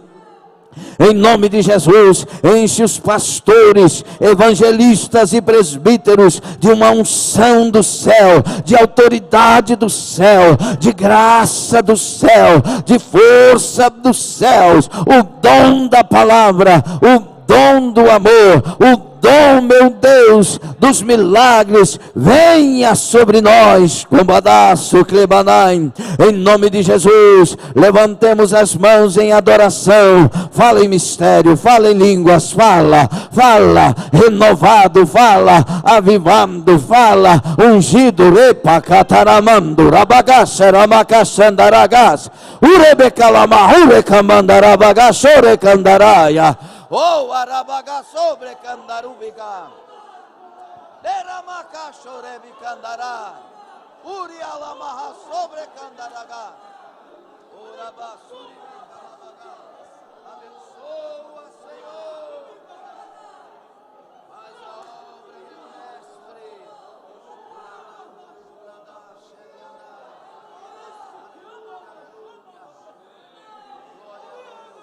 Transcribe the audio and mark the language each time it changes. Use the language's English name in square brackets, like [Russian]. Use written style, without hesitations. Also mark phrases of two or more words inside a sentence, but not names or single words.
[Portuguese] Em nome de Jesus, enche os pastores, evangelistas e presbíteros de uma unção do céu, de autoridade do céu, de graça do céu, de força dos céus, o dom da palavra, o dom do amor, o dom, meu Deus, dos milagres, venha sobre nós, Combadaço, Clebanai, em nome de Jesus. Levantemos as mãos em adoração, fala em mistério, fala em línguas, fala, renovado, fala, avivando, fala, ungido, repa, cataramando, rabagaça, ramacaxandaragas, urebecalama, urecamandarabagaça, orecandaraia. Oh, arabaga sobre candarubiga, deramaca chorebe candara, urialamaha sobre candaraga, urabasuri candaraga. Abençoa, Senhor, faz a obra do mestre. Glória a